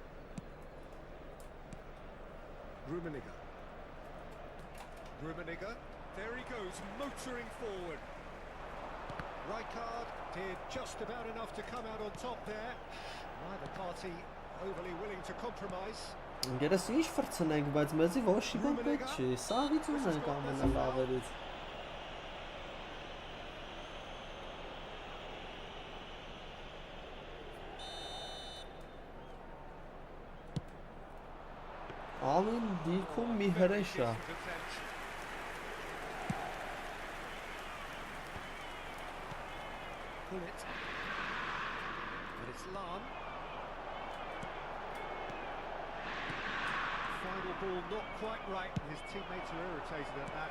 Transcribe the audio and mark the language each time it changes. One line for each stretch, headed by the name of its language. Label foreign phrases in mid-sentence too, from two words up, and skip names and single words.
English: Rummenigge. Rummenigge. There he goes, motoring forward. Rijkaard did just about enough to come out on top there. Neither party overly willing to compromise.
Armenian: Գերես ինչ վրցնենք, բայց մեզի ոչ մի բան պետք չի, սաղից ունենք ամենալավերից։ Ամեն դիրքում մի հրեշ է։
English: Pull it. But it's Lan. Final ball not quite right. His teammates are irritated at that.